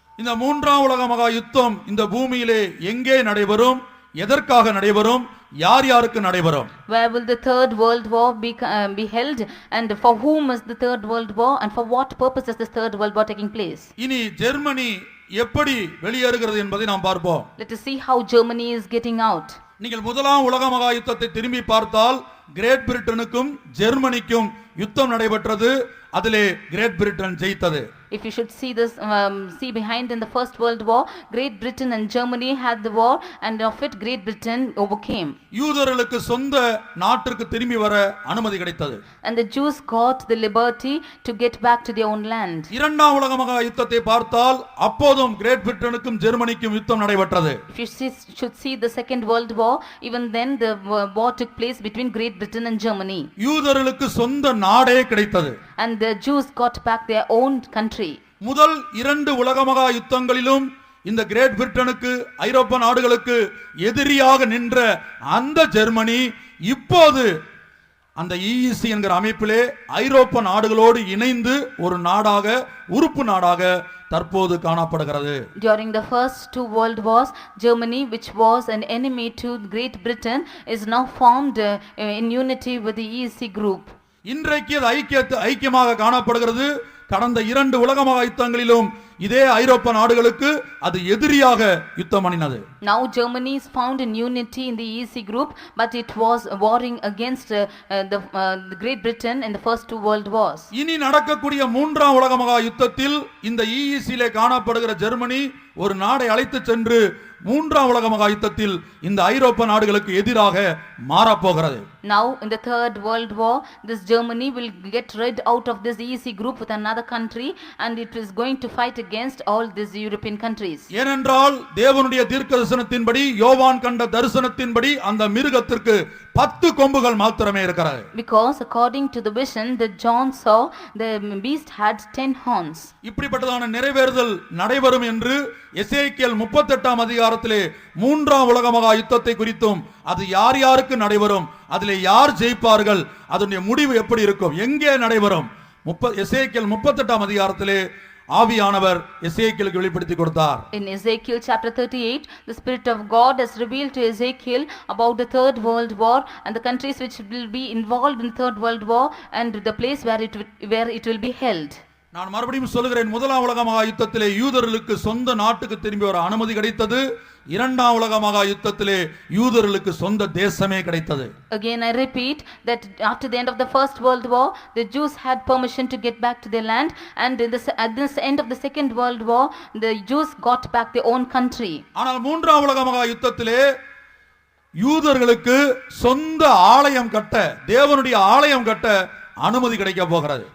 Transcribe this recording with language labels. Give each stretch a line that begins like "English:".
Tamil: இந்த 3ஆம் உலக மகா யுத்தம் இந்த பூமியிலே எங்கே நடைபெறும், எதற்காக நடைபெறும், யாருக்கு நடைபெறும்?
English: Where will the third world war be held, and for whom is the third world war, and for what purpose is this third world war taking place?
Tamil: இனி ஜெர்மனி எப்படி வெளியேறுகிறது என்பதை நாம் பார்ப்போம்.
English: Let us see how Germany is getting out.
Tamil: நீங்கள் 1ஆம் உலக மகா யுத்தத்தை திரும்பி பார்த்தால் கிரேட் பிரிட்டனுக்கும் ஜெர்மனிக்கும் யுத்தம் நடைபெற்றது. அதிலே great Britain ஜெயித்தது.
English: If you should see this, see behind in the first world war, Great Britain and Germany had the war, and of it Great Britain overcame.
Tamil: யூதர்களுக்கு சொந்த நாட்டிற்கு திரும்பி வர அனுமதி கிடைத்தது.
English: And the Jews got the liberty to get back to their own land.
Tamil: 2ஆம் உலக மகா யுத்தத்தை பார்த்தால் அப்போதும் கிரேட் பிரிட்டனுக்கும் ஜெர்மனிக்கும் யுத்தம் நடைபெற்றது.
English: If you should see the second world war, even then the war took place between Great Britain and Germany.
Tamil: யூதர்களுக்கு சொந்த நாடே கிடைத்தது.
English: And the Jews got back their own country.
Tamil: முதல் 2 உலக மகா யுத்தங்களிலும் இந்த கிரேட் பிரிட்டனுக்கு ஐரோப்பா நாடுகளுக்கு எதிரியாக நின்ற அந்த ஜெர்மனி இப்போது அந்த EEC என்கிற அமைப்பிலே ஐரோப்பா நாடுகளோடு இணைந்து ஒரு உறுப்பு நாடாக தற்போது காணப்படுகிறது.
English: During the first 2 world wars, Germany, which was an enemy to Great Britain, is now formed in unity with the EEC group.
Tamil: இன்றைக்கு அது ஐக்கியமாக காணப்படுகிறது. கடந்த 2 உலக மகா யுத்தங்களிலும் இதே ஐரோப்பா நாடுகளுக்கு அது எதிரியாக யுத்தம் பண்ணினது.
English: Now Germany is found in unity in the EEC group, but it was warring against the Great Britain in the first 2 world wars.
Tamil: இனி நடக்கக்கூடிய 3ஆம் உலக மகா யுத்தத்தில் இந்த EEC-லே காணப்படுகிற ஜெர்மனி ஒரு நாடை அழைத்து சென்று 3ஆம் உலக மகா யுத்தத்தில் இந்த ஐரோப்பா நாடுகளுக்கு எதிராக மாறப்போகிறது.
English: Now in the 3rd world war, this Germany will get rid out of this EEC group with another country, and it is going to fight against all these European countries.
Tamil: ஏனென்றால் தேவனுடைய தீர்க்கதரிசனத்தின்படி யோவான் கண்ட தரிசனத்தின்படி அந்த மிருகத்திற்கு 10 கொம்புகள் மாத்திரமே இருக்கிறது.
English: Because according to the vision that John saw, the beast had 10 horns.
Tamil: இப்படிப்பட்டதான நிறைவேறுதல் நடைபெறும் என்று எசேக்கியேல் 38ஆம் அதிகாரத்திலே 3ஆம் உலக மகா யுத்தத்தை குறித்தும் அது யார் யாருக்கு நடைபெறும், அதிலே யார் ஜெயிப்பார்கள், அதனுடைய முடிவு எப்படி இருக்கும், எங்கே நடைபெறும், எசேக்கியேல் 38ஆம் அதிகாரத்திலே ஆவியானவர் எசேக்கியேலுக்கு வெளிப்படுத்தி கொடுத்தார்.
English: In Ezekiel chapter 38, the Spirit of God has revealed to Ezekiel about the 3rd world war and the countries which will be involved in the 3rd world war and the place where it will be held.
Tamil: நான் மறுபடியும் சொல்லுகிறேன், 1ஆம் உலக மகா யுத்தத்திலே யூதர்களுக்கு சொந்த நாட்டுக்கு திரும்பி வர அனுமதி கிடைத்தது. 2ஆம் உலக மகா யுத்தத்திலே யூதர்களுக்கு சொந்த தேசமே கிடைத்தது.
English: Again I repeat that after the end of the first world war, the Jews had permission to get back to their land, and at this end of the second world war, the Jews got back their own country.
Tamil: ஆனால் 3ஆம் உலக மகா யுத்தத்திலே யூதர்களுக்கு சொந்த ஆலயம் கட்ட, தேவனுடைய ஆலயம் கட்ட அனுமதி கிடைக்க போகிறது.